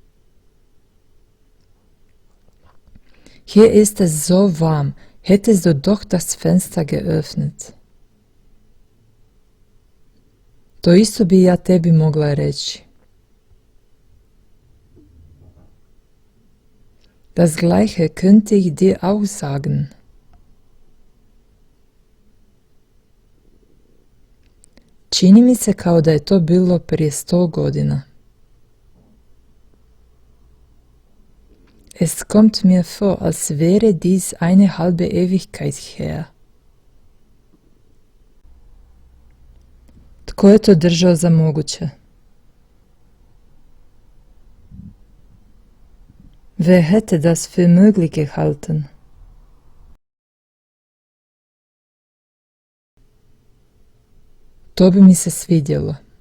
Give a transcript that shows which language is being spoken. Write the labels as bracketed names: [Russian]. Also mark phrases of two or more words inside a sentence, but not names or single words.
[German] Hier ist es so warm, hättest du doch das Fenster geöffnet. [Croatian] To isto bi ja tebi mogla reći. [German] Das Gleiche könnte ich dir auch sagen. [Croatian] Čini mi se kao da je to bilo prije 100 godina. [German] Es kommt mir vor, als wäre dies eine halbe Ewigkeit her. [Croatian] Tko je to držao za moguće? [German] Wer hätte das für möglich gehalten? [Croatian] To bi mi se svidjelo.